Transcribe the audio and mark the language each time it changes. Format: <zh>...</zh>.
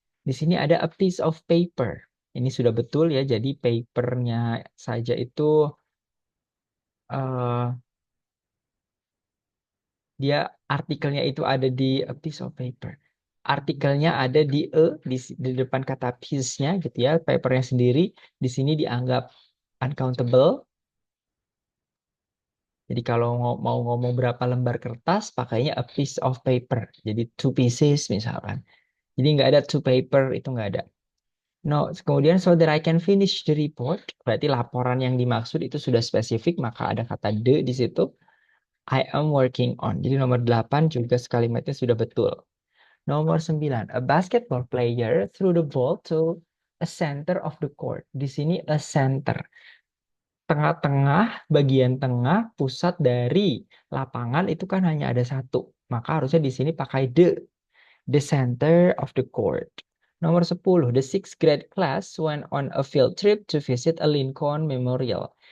<id>Di sini ada</id> <en>a piece of paper.</en> <id>Ini sudah betul ya. Jadi papernya saja itu uh, dia artikelnya itu ada di a piece of paper. Artikelnya ada di di depan kata piece-nya gitu ya, papernya sendiri di sini dianggap uncountable. Jadi kalau mau ngomong berapa lembar kertas, pakainya</id> <en>a piece of paper.</en> <id>Jadi</id> <en>two pieces</en> <id>misalkan. Jadi nggak ada</id> <en>two paper,</en> <id>itu nggak ada. No, kemudian</id> <en>so that I can finish the report,</en> <id>berarti laporan yang dimaksud itu sudah spesifik, maka ada kata the di situ.</id> <en>I am working on.</en> <id>Jadi nomor 8 juga kalimatnya sudah betul. Nomor 9,</id> <en>a basketball player threw the ball to a center of the court.</en> <id>Di sini</id> <en>a center.</en> <id>tengah-tengah, bagian tengah, pusat dari lapangan itu kan hanya ada satu. Maka harusnya di sini pakai the center of the court. Nomor 10,</id> <en>the sixth grade class went on a field trip to visit a Lincoln Memorial.</en>